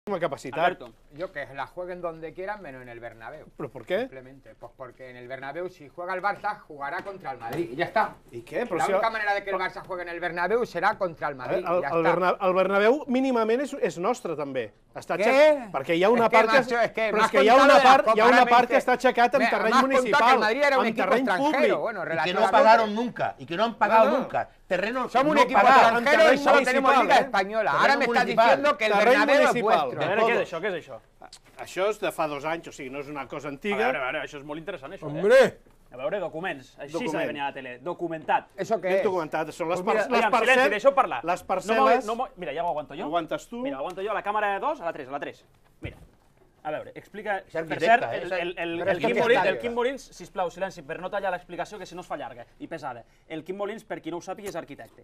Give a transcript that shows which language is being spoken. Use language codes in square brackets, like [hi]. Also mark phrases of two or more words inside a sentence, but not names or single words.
[es] capacidad. Alberto. Yo que la jueguen donde quieran, menos en el Bernabéu. ¿Pero por qué? Simplemente, pues porque en el Bernabéu, si juega el Barça, jugará contra el Madrid. Y ya está. ¿Y qué? [ca] Però [es] La si única manera de que el Barça juegue en el Bernabéu serà contra el Madrid. [ca] I ja està. el Bernabéu mínimament és nostre, també. Què? Perquè hi ha una part que... Però és que hi ha una part que està aixecat en terreny municipal, en terreny públic. [es] Y que no pagaron nunca, y que no han pagado nunca. Terreno Somos un no equipo pagado. extranjero y solo tenemos Liga Española. Ahora me estás diciendo que el Bernabéu es vuestro. [ca] A veure, què és això? Què és això? Això és de fa 2 anys, o sigui, no és una cosa antiga. A veure, això és molt interessant, això. [es] Hombre! [ca] A veure, documents. Així s'ha de venir a la tele. Documentat. [es] ¿Eso qué [ca] Ben [es] es? [ca] documentat. Són les Silenci, deixeu parlar. Les parcel·les... Mira, ja ho aguanto jo. Aguantes tu. Mira, aguanto jo a la càmera 2, a la 3, a la 3. Mira. A veure, explica... És Per arquitecte, cert, eh? el Quim Molins, sisplau, silenci, per no tallar l'explicació, que si no es fa llarga i pesada. El Quim Molins, per qui no ho sàpiga, és arquitecte.